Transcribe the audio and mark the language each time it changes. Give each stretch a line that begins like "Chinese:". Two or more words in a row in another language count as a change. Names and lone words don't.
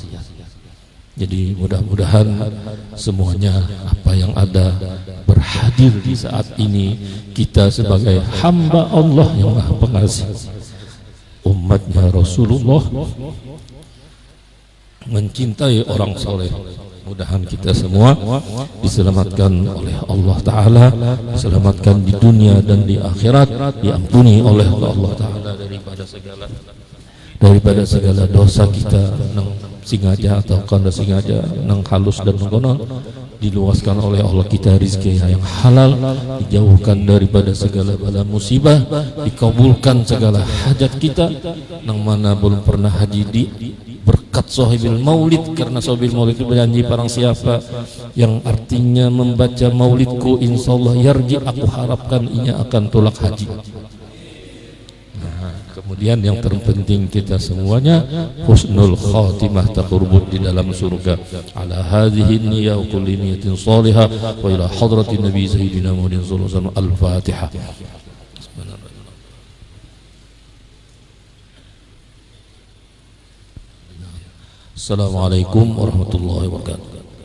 Indonesian: Jadi mudah-mudahan semuanya apa yang ada berhadir di saat ini, kita sebagai hamba Allah yang Maha Pengasih, umatnya Rasulullah, mencintai orang soleh. Mudahan kita semua diselamatkan oleh Allah Ta'ala, diselamatkan di dunia dan di akhirat, diampuni oleh Allah Ta'ala daripada segala dosa kita, nang sengaja atau kada sengaja, nang halus dan konon, diluaskan oleh Allah kita rizki yang halal, dijauhkan daripada segala bala musibah, dikabulkan segala hajat kita, nang mana belum pernah haji di berkat
Arabic: صاحب المولد,
Indonesian: karena
Arabic: صاحب المولد
Indonesian: itu berjanji barang siapa yang artinya membaca maulidku
Arabic: إن شاء الله يرجع,
Indonesian: aku harapkan inya akan tolak haji. Nah, kemudian yang terpenting kita semuanya
Arabic: حسن الخاتمة,
Indonesian: taqurrub di dalam surga.
Arabic: على هذه النية وكل نية صالحة وإلى حضرة النبي سيدنا محمد صلى الله عليه وسلم. الفاتحة. السلام عليكم ورحمة الله وبركاته.